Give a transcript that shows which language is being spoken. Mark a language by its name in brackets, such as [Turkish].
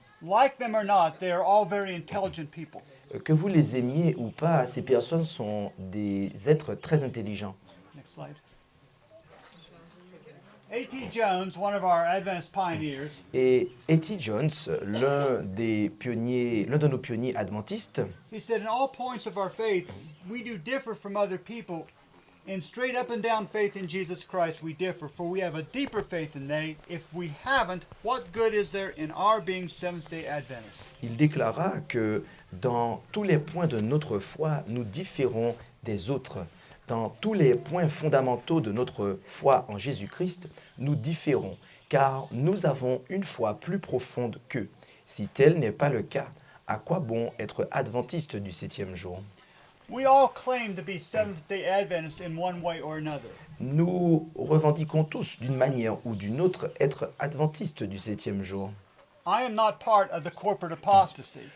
[English] Like them or not, they are all very intelligent people. [French] Que vous les aimiez ou pas, ces personnes sont des êtres très intelligents. [English] Next slide. A.T. Jones, one of our Adventist pioneers, [French] Et A.T. Jones, l'un de nos pionniers adventistes, [English] he said, in all points of our faith, we do differ from other people. In straight up and down faith in Jesus Christ, we differ, for we have a deeper faith than they. If we haven't, what good is there in our being Seventh-day Adventists? [French] il déclara que dans tous les points de notre foi, nous différons des autres. Dans tous les points fondamentaux de notre foi en Jésus-Christ, nous différons, car nous avons une foi plus profonde qu'eux. Si tel n'est pas le cas, à quoi bon être adventiste du 7e jour? [English] We all claim to be Seventh-day Adventists in one way or another. [French] Nous revendiquons tous, d'une manière ou d'une autre, être adventistes du 7e jour. [English] I am not part of the corporate apostasy.